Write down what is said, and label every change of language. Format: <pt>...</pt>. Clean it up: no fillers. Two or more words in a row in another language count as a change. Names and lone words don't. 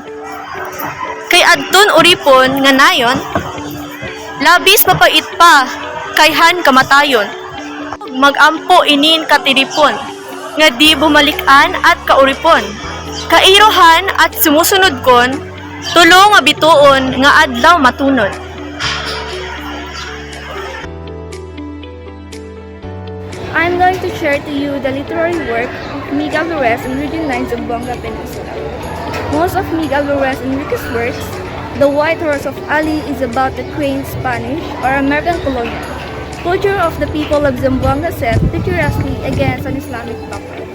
<war>Kay adton uripon nga nayon, labis mapait pa, kayhan kamatayon. Magampo inin katiripon, nga di bumalikan at kauripon. Kairohan at sumusunod kon, tulo nga bituon nga adlaw matunod.</war> <en>I'm going to share to you the literary work of Miguel Ruiz in Region 9 Zamboanga Peninsula. Most of Miguel Ruiz Enriquez's works, The White Horse of Ali is about the quaint Spanish or American colonial culture of the people of Zamboanga set vigorously against an Islamic background.</en>